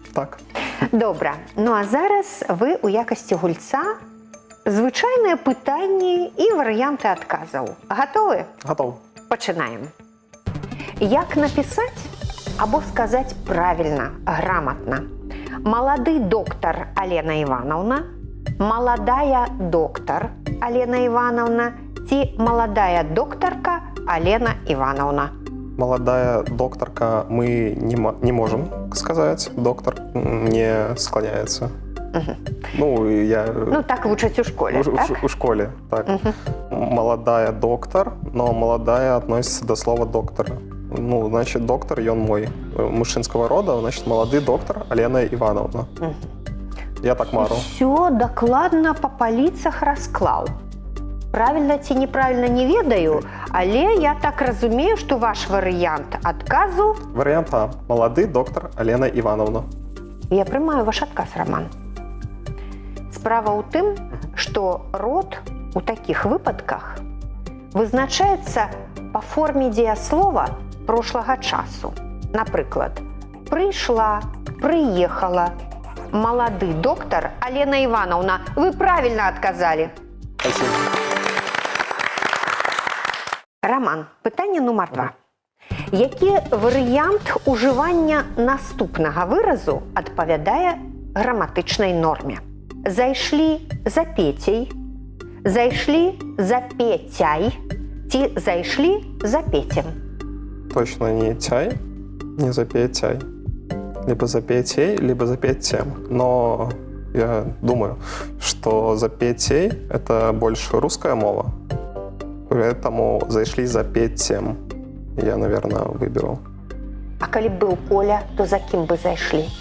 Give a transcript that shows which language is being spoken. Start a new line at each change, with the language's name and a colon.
Belarusian: Так. Добра. Ну а зараз вы ў якасці гульца звычайныя пытанні і варыянты адказаў. Гатовы? Гатоў. Пачынаем. Як напісаць або сказаць правільна, грамотна? Малады доктар Алена Івановна, маладая доктар Алена Івановна ці маладая доктарка Алена Івановна?
Russian: Маладая докторка мы не можем сказать. Доктор не склоняется. Ну, я...
Belarusian: Ну, так вучаць у школе, так? У школе, так.
Russian: Маладая доктор, но маладая относится до слова доктора.
Belarusian: Ну, значит, доктор, ён мой мужчынского рода, значит, малады доктор Алена Івановна. Я так мару. Усё дакладна па паліцах расклаў. Правільна ці неправільна не ведаю, але я так разумею, што ваш варыянт адказу... Варыянт А. Малады доктор Алена Івановна. Я прымаю ваш адказ, Роман. Справа ў тым, што род у такіх выпадках вызначаецца па форме дзеяслова прошлага часу. Напрыклад, прыйшла, прыехала, малады доктар Алена Івановна. Вы правільна адказалі.
Russian: Спасибо.
Belarusian: Роман, пытанне нумар 2. Які варыянт ужывання наступнага выразу адпавядае граматычнай норме. Зайшлі за Пецей, зайшлі за Петяй ці зайшлі за Петем.
Russian: Точно не тяй, не за Петяй. Либо за Петей, либо за Петем. Но я думаю, что за Петей – это больше русская мова. Поэтому зайшли за Петем. Я, наверное, выберу.
Belarusian: А калі б быў Коля, то за кім бы зайшлі?